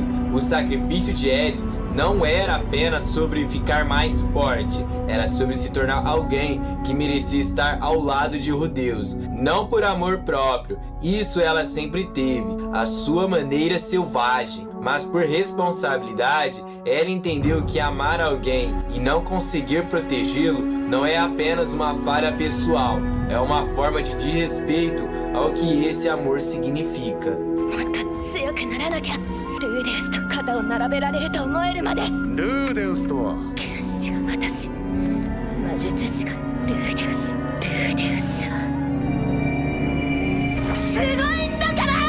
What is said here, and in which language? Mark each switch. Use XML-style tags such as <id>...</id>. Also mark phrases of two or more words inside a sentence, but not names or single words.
<pt>O sacrifício de Ares não era apenas sobre ficar mais forte, era sobre se tornar alguém que merecia estar ao lado de Rudeus, não por amor próprio, isso ela sempre teve, a sua maneira selvagem, mas por responsabilidade, ela entendeu que amar alguém e não conseguir protegê-lo não é apenas uma falha pessoal, é uma forma de desrespeito ao que esse amor significa.</pt> <ja>ルーデウスと肩を並べられると思えるまで。ルーデウスとは剣士が私、魔術師がルーデウス。ルーデウスはすごいんだから。</ja>